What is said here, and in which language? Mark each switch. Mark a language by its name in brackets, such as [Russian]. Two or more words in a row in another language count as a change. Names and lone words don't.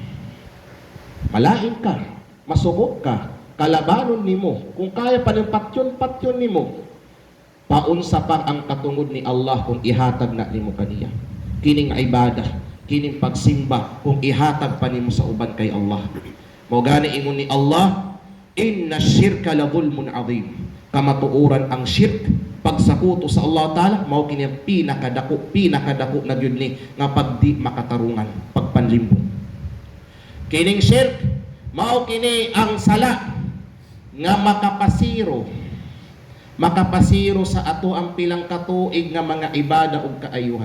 [Cebuano] Malain ka, masugot ka, kalabanon nimo, kung kaya pa ng patyon nimo, paunsa pa ang katungod ni Allah kung ihatag na nimo kaniya. Kining ibadah, kining pagsimba kung ihatag pa nimo sa uban kay Allah. Mao gani ingon ni Allah, [Arabic] إن الشرك لظلم عظيم. [Cebuano] Kamatuoran ang shirk, pagsakuto sa Allah Ta'ala, mao kini ang pinakadako na gyud ni nga pagdi makatarungan, pagpanlimbong. Kining shirk mao kini ang sala nga makapasiro sa ato ang pilang katuig nga mga ibada ug kaayuhan.